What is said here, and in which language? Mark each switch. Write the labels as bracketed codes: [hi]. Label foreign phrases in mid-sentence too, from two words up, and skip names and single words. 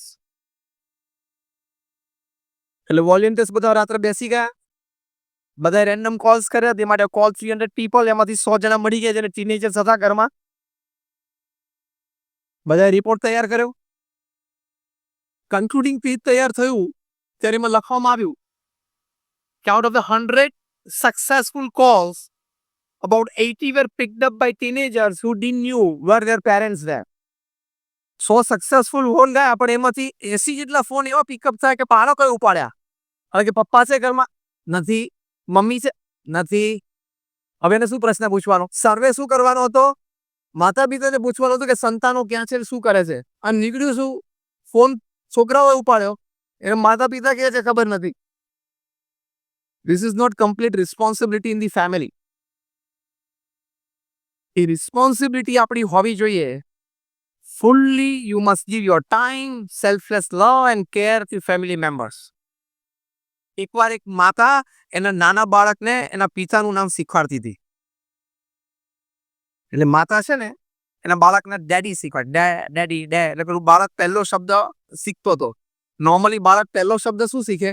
[gu] એટલે વોલેન્ટિયર્સ બધા રાત્રે બેસી ગયા, બધા [en] random calls [gu] કર્યા, તે માટે [en] call 300 people, [gu] એમાંથી 100 જણા મળી ગયા જેને ટીનેજર્સ હતા ઘરમાં. બધા રિપોર્ટ તૈયાર કર્યો. [en] concluding page [gu] તૈયાર થયું ત્યારે એમાં લખવામાં આવ્યું કે [en] out of the 100 successful calls, about 80 were picked up by teenagers who didn't knew where their parents were. [gu] 100 [en] successful phone [gu] ગયા, પણ એમાંથી 80 જેટલા ફોન એવા પિકઅપ થાય કે બાળકોએ ઉપાડ્યા. હવે કે પપ્પા છે ઘરમાં? નથી. મમ્મી છે? નથી. હવે એને શું પ્રશ્ન પૂછવાનો? સર્વે શું કરવાનો હતો? માતા પિતાને પૂછવાનું હતું કે સંતાનો ક્યાં છે, શું કરે છે. અને નીકળ્યું શું? ફોન છોકરાઓએ ઉપાડ્યો. એને માતા પિતા કહે છે ખબર નથી. [en] This is not complete responsibility in the family. [gu] એ રિસ્પોન્સિબિલિટી આપણી હોવી જોઈએ. [en] Fully, you must give your time, selfless love and care to family members. [gu] એકવાર એક માતા એના નાના બાળકને એના પિતાનું નામ શીખવાડતી હતી. એટલે માતા છે ને એના બાળકને ડેડી શીખવાડ, ડેડી, ડે. એટલે પેલું બાળક પહેલો શબ્દ શીખતો હતો. નોર્મલી બાળક પહેલો શબ્દ શું શીખે?